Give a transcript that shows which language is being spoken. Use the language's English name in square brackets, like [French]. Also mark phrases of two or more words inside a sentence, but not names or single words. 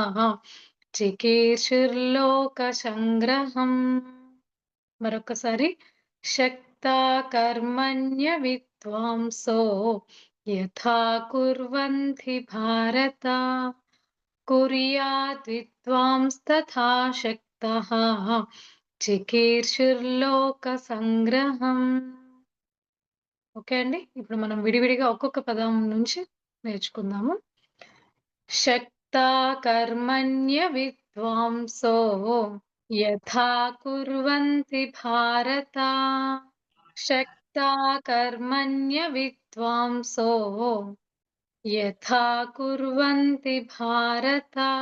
[Sanskrit] चिकीर्षुर्लोकसङ्ग्रहम् మరొకసారి शक्ता कर्मण्य विद्वांसो यथा कुर्वन्ति भारत कुर्याद् विद्वांस्तथा शक्तः చికీర్షుర్లోకసంగ్రహం. [Telugu] ఓకే అండి. ఇప్పుడు మనం విడివిడిగా ఒక్కొక్క పదం నుంచి నేర్చుకుందాము. [Sanskrit] శక్తా కర్మణ్య విద్వాంసో యథా కుర్వంతి భారత శక్తా కర్మణ్య విద్వాంసో యథా కుర్వంతి భారత